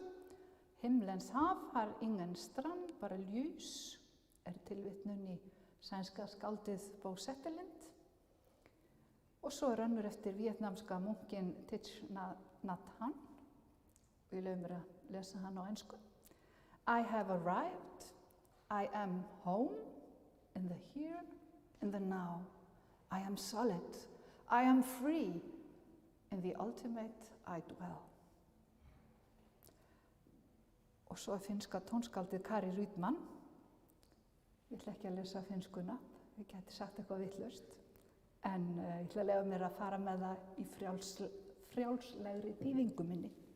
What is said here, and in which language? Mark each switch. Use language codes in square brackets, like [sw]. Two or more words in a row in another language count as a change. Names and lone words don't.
[sv] Himlens haf har ingen strand, bara ljus, [is] er tilvitnun í sænska skáldið Bo Setterlind. Og svo er önnur eftir vietnamska munkin Thich Nhat Hanh, og ég leyfi mér að lesa hann á ensku. [en] I have arrived, I am home, in the here, in the now. I am solid, I am free, in the ultimate I dwell. [is] Og svo er finnska tónskáldið Kari Rydman. Ég ætla ekki að lesa finnskuna, ég geti sagt eitthvað vitlaust. En ég ætla að leyfa mér að fara með það í frjálslegri þýðingu minni.